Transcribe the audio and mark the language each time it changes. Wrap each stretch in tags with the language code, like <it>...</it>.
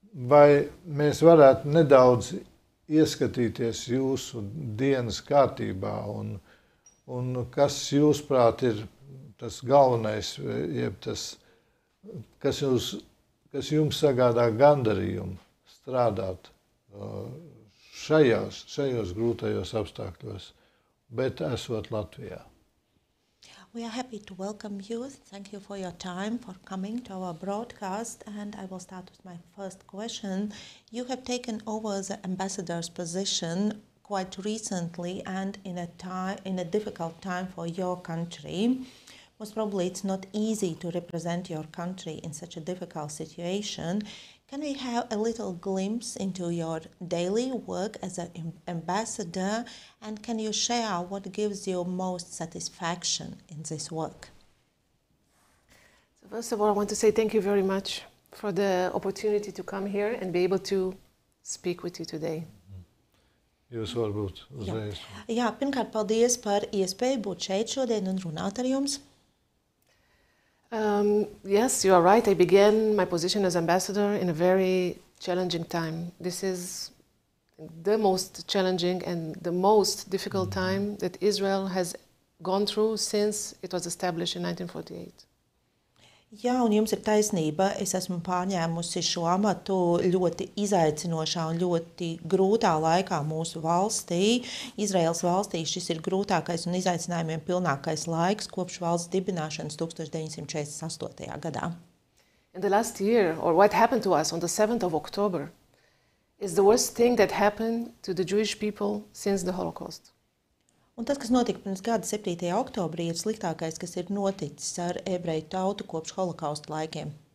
<lv>Vai mēs varētu nedaudz ieskatīties jūsu dienas kārtībā un kas jūsuprāt ir tas galvenais, jeb tas, kas jums sagādā gandarījumu strādāt šajos grūtajos apstākļos, bet esot Latvijā?</lv> <en>We are happy to welcome you. Thank you for your time, for coming to our broadcast. And I will start with my first question. You have taken over the ambassador's position quite recently and in a difficult time for your country. Most probably it's not easy to represent your country in such a difficult situation. Can we have a little glimpse into your daily work as an ambassador, and can you share what gives you most satisfaction in this work? So first of all, I want to say thank you very much for the opportunity to come here and be able to speak with you today.</en> <lv>Jūs varbūt uzreiz. Jā, pirmkārt, paldies par iespēju būt šeit šodien un runāt ar jums.</lv> <en>Yes, you are right. I began my position as ambassador in a very challenging time. This is the most challenging and the most difficult time that Israel has gone through since it was established in 1948.</en> <lv>Jā, un jums ir taisnība. Es esmu pārņēmusi šo amatu ļoti izaicinošā un ļoti grūtā laikā mūsu valstī. Izraēlas valstī šis ir grūtākais un izaicinājumiem pilnākais laiks kopš valsts dibināšanas 1948. gadā.</lv> <en>And the last year, or what happened to us on the 7th of October, is the worst thing that happened to the Jewish people since the Holocaust.</en> <lv>Un tas, kas notika pirms gada 7. oktobrī, ir sliktākais, kas ir noticis ar ebreju tautu kopš holokausta laikiem.</lv>